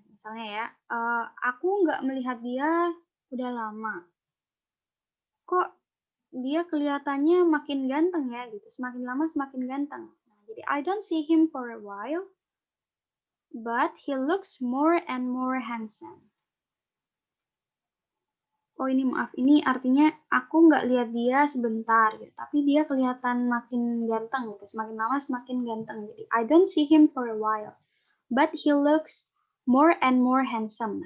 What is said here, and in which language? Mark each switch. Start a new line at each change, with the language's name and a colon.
Indonesian: Misalnya ya, aku nggak melihat dia udah lama. Kok dia kelihatannya makin ganteng ya gitu. Semakin lama semakin ganteng. Nah, jadi
English: I don't see him for a while, but he looks more and more handsome.
Indonesian: Oh ini maaf, ini artinya aku nggak lihat dia sebentar gitu, tapi dia kelihatan makin ganteng gitu. Semakin lama semakin ganteng. Jadi
English: I don't see him for a while, but he looks more and more handsome.